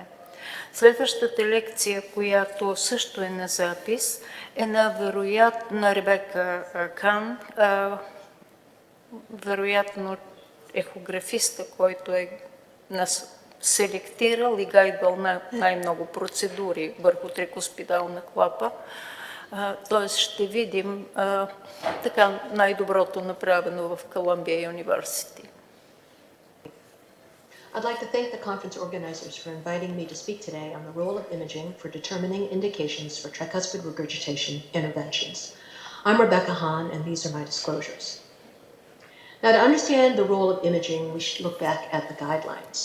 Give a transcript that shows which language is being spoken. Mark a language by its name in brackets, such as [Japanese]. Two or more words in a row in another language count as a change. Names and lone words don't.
[Bulgarian] Следващата лекция, която също е на запис, е на Ребека Кан, вероятно ехографиста, който е селектирал и гайдвал най-много процедури върху трикуспидална клапа. Т.е. ще видим така най-доброто направено в Columbia University. [English] I'd like to thank the conference organizers for inviting me to speak today on the role of imaging for determining indications for tricuspid regurgitation interventions. I'm Rebecca Hahn, and these are my disclosures. Now, to understand the role of imaging, we should look back at the guidelines.